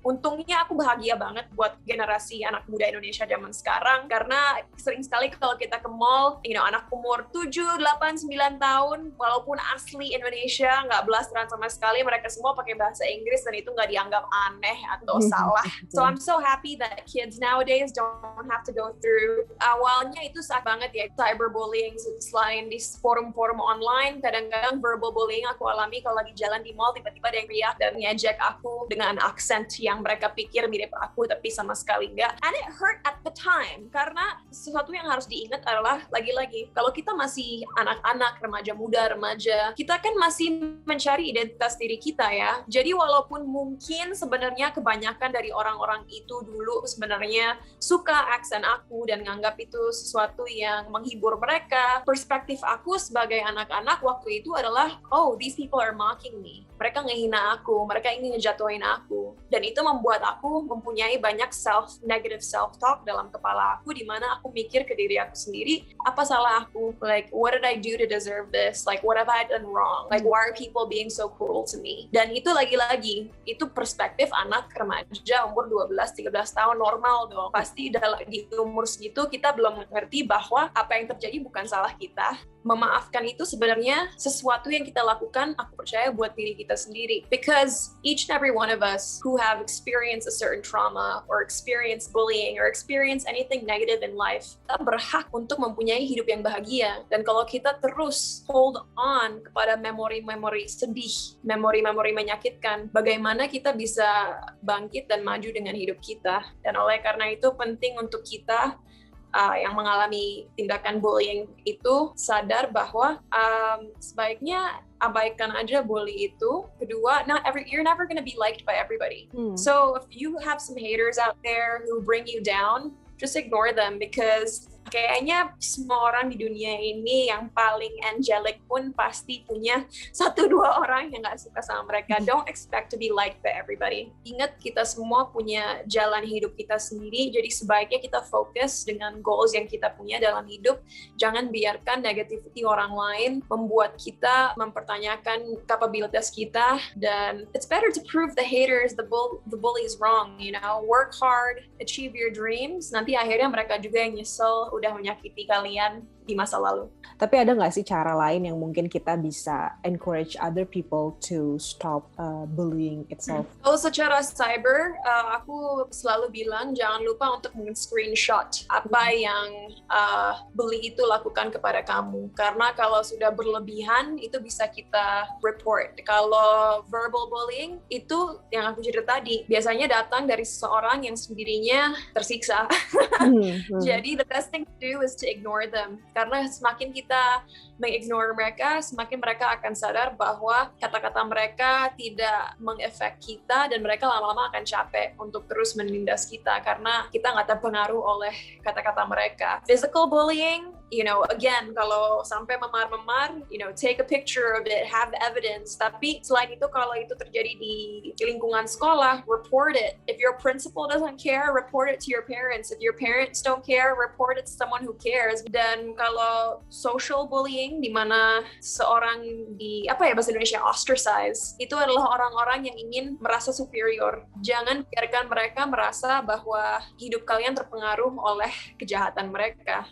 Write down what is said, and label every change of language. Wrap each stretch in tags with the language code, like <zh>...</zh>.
<id>Untungnya aku bahagia banget buat generasi anak muda Indonesia zaman sekarang, karena sering sekali kalau kita ke mall, anak umur 7, 8, 9 tahun, walaupun asli Indonesia, nggak blasteran sama sekali, mereka semua pakai bahasa Inggris dan itu nggak dianggap aneh atau salah.</id> <en>So I'm so happy that kids nowadays don't have to go through.</en> <id>Awalnya itu sakit banget ya, cyberbullying. Selain di forum-forum online, kadang-kadang verbal bullying aku alami kalau lagi jalan di mall, tiba-tiba ada yang riak dan ngejek aku dengan aksen yang mereka pikir mirip aku, tapi sama sekali enggak.</id> <en>And it hurt at the time,</en> <id>karena sesuatu yang harus diingat adalah, lagi-lagi, kalau kita masih anak-anak, remaja muda, remaja, kita kan masih mencari identitas diri kita ya. Jadi walaupun mungkin sebenarnya kebanyakan dari orang-orang itu dulu sebenarnya suka aksen aku dan nganggap itu sesuatu yang menghibur mereka, perspektif aku sebagai anak-anak waktu itu adalah, oh,</id> <en>these people are mocking me.</en> <id>Mereka ngehina aku, mereka ingin ngejatuhin aku. Dan itu membuat aku mempunyai banyak negative self-talk dalam kepala aku, di mana aku mikir ke diri aku sendiri, apa salah aku?</id> <en>Like, what did I do to deserve this? Like, what have I done wrong? Like, why are people being so cruel to me?</en> <id>Dan itu lagi-lagi, itu perspektif anak remaja umur 12-13 tahun, normal dong. Pasti di umur segitu kita belum mengerti bahwa apa yang terjadi bukan salah kita. Memaafkan itu sebenarnya sesuatu yang kita lakukan, aku percaya, buat diri kita sendiri.</id> <en>Because each and every one of us who have experienced a certain trauma or experienced bullying or experienced anything negative in life,</en> <id>kita berhak untuk mempunyai hidup yang bahagia. Dan kalau kita terus hold on kepada memori-memori sedih, memori-memori menyakitkan, bagaimana kita bisa bangkit dan maju dengan hidup kita. Dan oleh karena itu penting untuk kita yang mengalami tindakan bullying itu sadar bahwa sebaiknya abaikan aja bully itu.</id> <en>Kedua, you're never gonna be liked by everybody. So if you have some haters out there who bring you down, just ignore them, because</en> <id>kayaknya semua orang di dunia ini yang paling angelic pun pasti punya 1-2 orang yang gak suka sama mereka.</id> <en>Don't expect to be liked by everybody.</en> <id>Ingat, kita semua punya jalan hidup kita sendiri, jadi sebaiknya kita fokus dengan goals yang kita punya dalam hidup. Jangan biarkan negativity orang lain membuat kita mempertanyakan kapabilitas kita, dan</id> <en>it's better to prove the haters, the bullies wrong, work hard, achieve your dreams.</en> <id>Nanti akhirnya mereka juga yang nyesel udah menyakiti kalian di masa lalu. Tapi ada nggak sih cara lain yang mungkin kita bisa</id> <en>encourage other people to stop bullying itself?</en> <id>Kalau secara cyber, aku selalu bilang jangan lupa untuk men-screenshot apa yang bully itu lakukan kepada kamu. Karena kalau sudah berlebihan, itu bisa kita report. Kalau verbal bullying, itu yang aku cerita tadi, biasanya datang dari seseorang yang sendirinya tersiksa.</id> <en>Jadi the best thing to do is to ignore them.</en> <id>Karena semakin kita mengignore mereka, semakin mereka akan sadar bahwa kata-kata mereka tidak mengefek kita, dan mereka lama-lama akan capek untuk terus menindas kita karena kita nggak terpengaruh oleh kata-kata mereka.</id> <en>Physical bullying, again,</en> <id>kalau sampai memar-memar,</id> <en>take a picture of it, have evidence.</en> <id>Tapi selain itu, kalau itu terjadi di lingkungan sekolah,</id> <en>report it. If your principal doesn't care, report it to your parents. If your parents don't care, report it to someone who cares.</en> <id>Dan kalau social bullying, di mana seorang bahasa Indonesia ostracize, itu adalah orang-orang yang ingin merasa superior. Jangan biarkan mereka merasa bahwa hidup kalian terpengaruh oleh kejahatan mereka.</id>